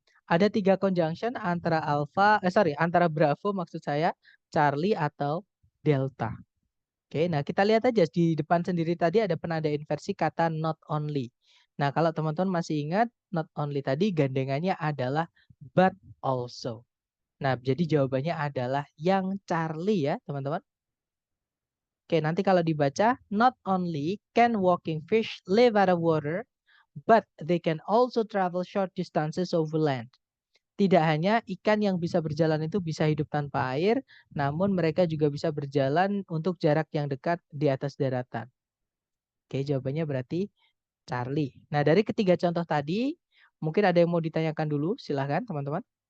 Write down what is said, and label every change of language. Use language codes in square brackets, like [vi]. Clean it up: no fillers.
[id] Ada 3 conjunction antara antara Bravo maksud saya, Charlie atau Delta. Oke, nah kita lihat aja di depan sendiri tadi ada penanda inversi kata not only. Nah, kalau teman-teman masih ingat not only tadi gandengannya adalah but also. Nah, jadi jawabannya adalah yang Charlie ya, teman-teman. Oke, nanti kalau dibaca, [en] not only can walking fish live out of water, but they can also travel short distances over land. [id] Tidak hanya ikan yang bisa berjalan itu bisa hidup tanpa air, namun mereka juga bisa berjalan untuk jarak yang dekat di atas daratan. Oke, jawabannya berarti Charlie. Nah, dari ketiga contoh tadi, mungkin ada yang mau ditanyakan dulu, silahkan teman-teman.